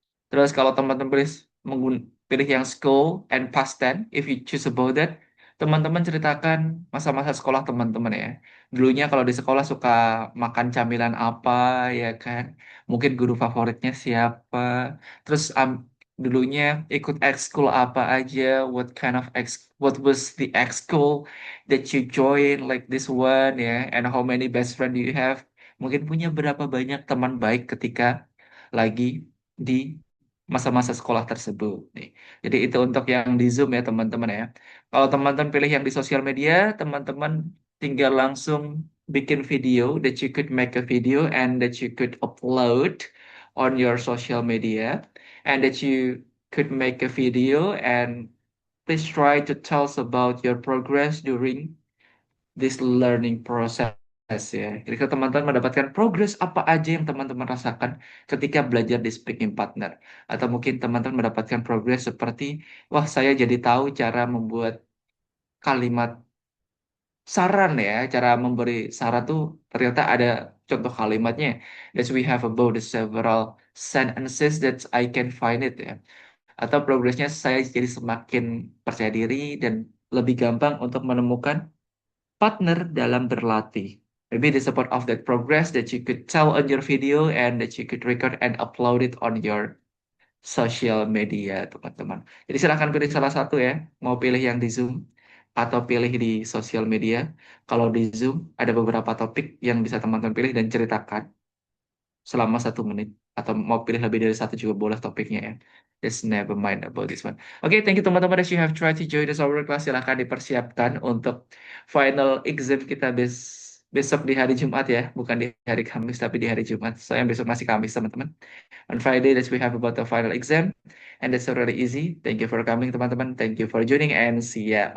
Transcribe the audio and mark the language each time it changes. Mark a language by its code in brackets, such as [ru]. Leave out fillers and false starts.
[id] Terus kalau teman-teman pilih yang school and past tense, [en] if you choose about that, [id] teman-teman ceritakan masa-masa sekolah teman-teman ya. Dulunya kalau di sekolah suka makan camilan apa ya kan? Mungkin guru favoritnya siapa? Terus dulunya ikut ekskul apa aja? [en] What was the ekskul that you join like this one ya? And how many best friend do you have? [id] Mungkin punya berapa banyak teman baik ketika lagi di masa-masa sekolah tersebut nih. Jadi itu untuk yang di Zoom ya teman-teman ya. Kalau teman-teman pilih yang di sosial media, teman-teman tinggal langsung bikin video [en] that you could make a video and that you could upload on your social media and that you could make a video and please try to tell us about your progress during this learning process ya. [id] Jadi kalau teman-teman mendapatkan progres apa aja yang teman-teman rasakan ketika belajar di speaking partner. Atau mungkin teman-teman mendapatkan progres seperti, wah saya jadi tahu cara membuat kalimat saran ya, cara memberi saran tuh ternyata ada contoh kalimatnya. [en] As we have about the several sentences that I can find it ya. [id] Atau progresnya saya jadi semakin percaya diri dan lebih gampang untuk menemukan partner dalam berlatih. [en] Maybe the support of that progress that you could tell on your video and that you could record and upload it on your social media, teman-teman. [id] Jadi silahkan pilih salah satu ya. Mau pilih yang di Zoom atau pilih di sosial media. Kalau di Zoom ada beberapa topik yang bisa teman-teman pilih dan ceritakan selama 1 menit. Atau mau pilih lebih dari satu juga boleh topiknya ya. [en] Just never mind about this one. Oke, thank you teman-teman that you have tried to join this our class. [id] Silahkan dipersiapkan untuk final exam kita besok di hari Jumat ya. Bukan di hari Kamis, tapi di hari Jumat. Soalnya besok masih Kamis, teman-teman. [en] On Friday, that we have about the final exam. And that's already easy. Thank you for coming, teman-teman. Thank you for joining and see ya